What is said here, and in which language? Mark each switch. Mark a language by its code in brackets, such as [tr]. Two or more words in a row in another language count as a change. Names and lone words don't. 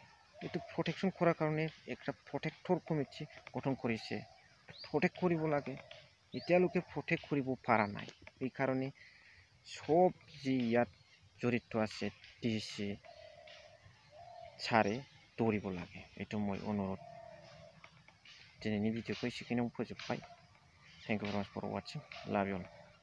[as] এইটো প্ৰটেকশ্যন কৰাৰ কাৰণে একটা প্ৰটেক্টৰ কমিটি গঠন কৰিছে, প্ৰটেক্ট কৰিব লাগে। এতিয়ালৈকে প্ৰটেক্ট কৰিব পৰা নাই। এইকাৰণে সব যি ইয়াত জড়িত আছে DC ছাৰে দৌৰিব লাগে। এইটো মই অনুৰোধ। [brx] दिनैनि भिडिअ'खौ एसेखिनियाव फोजोबबाय। [en] Thank you very much for watching. Love you all.